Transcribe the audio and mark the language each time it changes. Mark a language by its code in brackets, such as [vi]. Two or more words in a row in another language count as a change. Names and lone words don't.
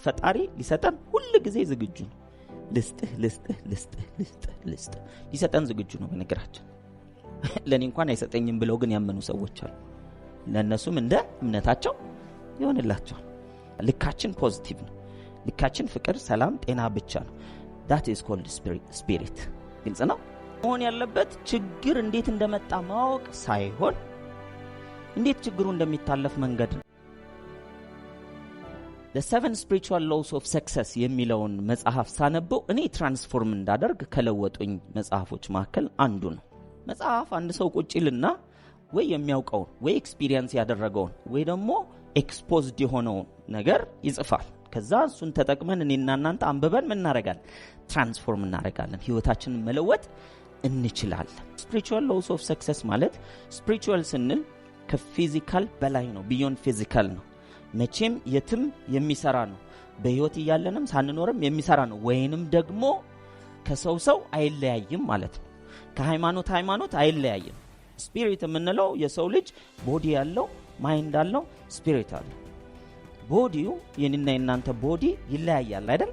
[am] ፈጣሪ ሊሰጠን ሁሉ ጊዜ ዝግጁ ነው። ልስጥህ ሊሰጠን ዝግጁ ነው። በነገራችን ለኔ እንኳን አይሰጠኝም ብለው ግን ያመኑ ሰዎች አሉ። ለነሱም እንደ እምነታቸው ይሆንላቸዋል። ልካችን ፖዚቲቭ ነው። ልካችን ፍቅር፣ ሰላም፣ ጤና ብቻ ነው። [en] that is called spirit። [am] ግልጽ ነው። መሆን ያለበት ችግር እንዴት እንደመጣ ማወቅ ሳይሆን እንዴት ችግሩ እንደሚታለፍ መንገድ ነው። the 7 spiritual laws of success የሚለውን መጽሐፍ ሳነበው እኔ ትራንስፎርም እንዳደርግ ከለወጡኝ መጽሐፎች መካከል አንዱ ነው። መጽሐፍ አንድ ሰው ቁጭልና ወይ የሚያውቀውን ወይ ኤክስፒሪየንስ ያደረገውን ወይ ደግሞ ኤክስፖዝድ የሆነውን ነገር ይጽፋል። ከዛ እሱን ተጠቅመን እኔና እናንተ አንብበን ምን እናደርጋለን? ትራንስፎርም እናደርጋለን። ህይወታችንን መለወጥ እንችላለን። spiritual laws of success ማለት spiritual ስንል ከፊዚካል በላይ ነው። [en] beyond physical [am] ነው። መቼም የትም የሚሰራ ነው። በህይወት እያለንም ሳንኖርም የሚሰራ ነው። ወይንም ደግሞ ከሰው አይለያይም ማለት ነው። ከሃይማኖት አይለያይም። ስፒሪት የምንለው የሰው ልጅ ቦዲ ያለው ማይንድ አለው፣ ስፒሪት አለው። ቦዲው የኔና የናንተ ቦዲ ይለያያል አይደል?